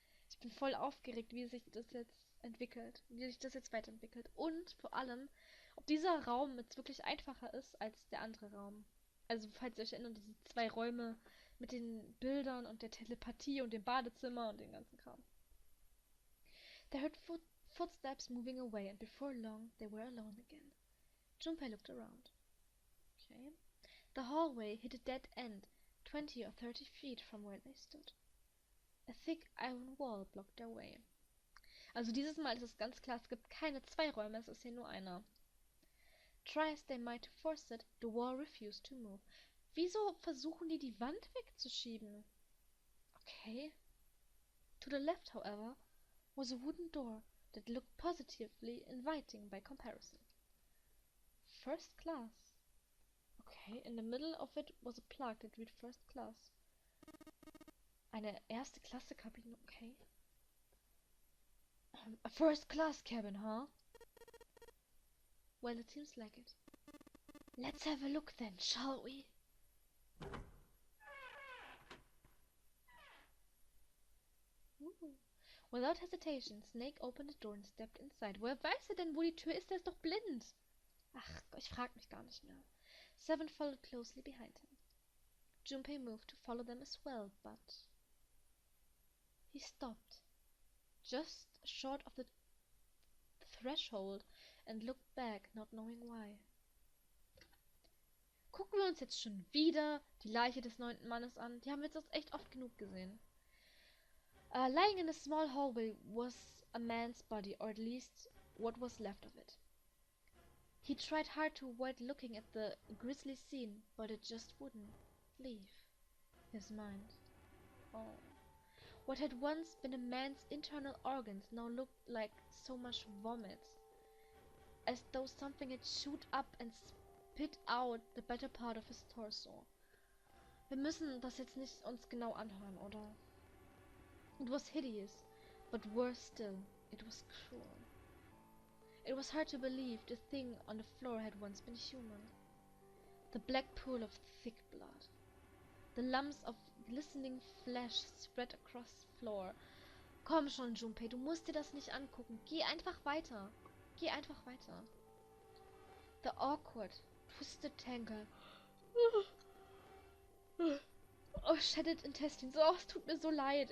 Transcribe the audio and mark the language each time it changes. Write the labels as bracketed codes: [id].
[de] Ich bin voll aufgeregt, wie sich das jetzt entwickelt, wie sich das jetzt weiterentwickelt. Und vor allem, ob dieser Raum jetzt wirklich einfacher ist als der andere Raum. Also, falls ihr euch erinnert, diese 2 Räume mit den Bildern und der Telepathie und dem Badezimmer und dem ganzen Kram. [en] They heard footsteps moving away, and before long they were alone again. Junpei looked around. Okay. The hallway hit a dead end, 20 or 30 feet from where they stood. A thick iron wall blocked their way. [de] Also dieses Mal ist es ganz klar, es gibt keine 2 Räume, es ist hier nur einer. [en] Try as they might to force it, the wall refused to move. [de] Wieso versuchen die Wand wegzuschieben? Okay. [en] To the left, however, was a wooden door that looked positively inviting by comparison. First class. Okay, in the middle of it was a plaque that read first class. [de] Eine erste Klasse Kabine, okay. [en] A first class cabin, huh? Well, it seems like it. Let's have a look then, shall we? Ooh. Without hesitation, Snake opened the door and stepped inside. [de] Woher weiß er denn, wo die Tür ist? Der ist doch blind. Ach, ich frag mich gar nicht mehr. [en] Seven followed closely behind him. Junpei moved to follow them as well, but he stopped, just short of the threshold, and looked back, not knowing why. [de] Gucken wir uns jetzt schon wieder die Leiche des 9. Mannes an? Die haben wir jetzt echt oft genug gesehen. [en] Lying in a small hallway was a man's body, or at least what was left of it. He tried hard to avoid looking at the grisly scene, but it just wouldn't leave his mind. Oh. What had once been a man's internal organs now looked like so much vomit, as though something had chewed up and spit out the better part of his torso. [de] Wir müssen das jetzt nicht uns genau anhören, oder? [en] It was hideous, but worse still, it was cruel. It was hard to believe the thing on the floor had once been human. The black pool of thick blood. The lumps of glistening flesh spread across the floor. [de] Komm schon, Junpei, du musst dir das nicht angucken. Geh einfach weiter. Geh einfach weiter. [en] The awkward, twisted tangle. Oh, shattered intestines. [de] Oh, es tut mir so leid.